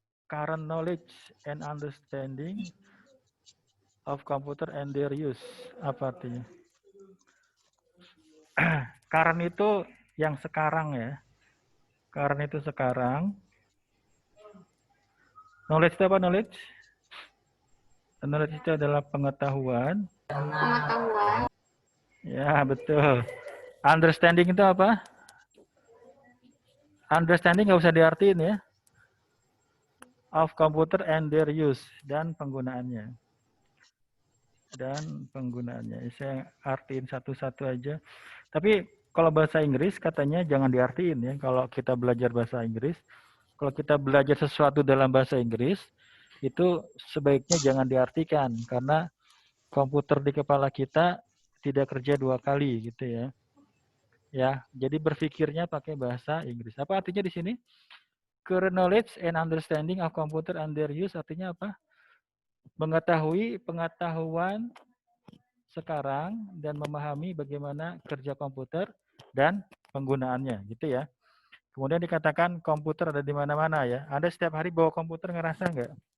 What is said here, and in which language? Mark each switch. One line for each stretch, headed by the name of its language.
English: Current knowledge and understanding of computer and their use.
Indonesian: Apa artinya? Current itu yang sekarang ya. Current itu sekarang. Knowledge itu apa knowledge? Knowledge itu adalah pengetahuan. Pengetahuan. Ya, betul. Understanding itu apa? Understanding nggak usah diartiin ya.
English: Of computer and their use.
Indonesian: Dan penggunaannya. Dan penggunaannya. Saya artiin satu-satu aja. Tapi kalau bahasa Inggris katanya jangan diartiin ya. Kalau kita belajar bahasa Inggris. Kalau kita belajar sesuatu dalam bahasa Inggris. Itu sebaiknya jangan diartikan. Karena komputer di kepala kita tidak kerja 2 kali gitu ya. Ya, jadi berpikirnya pakai bahasa Inggris. Apa artinya di sini?
English: Current knowledge and understanding of computer and their use
Indonesian: artinya apa? Mengetahui pengetahuan sekarang dan memahami bagaimana kerja komputer dan penggunaannya, gitu ya. Kemudian dikatakan komputer ada di mana-mana ya. Anda setiap hari bawa komputer ngerasa nggak?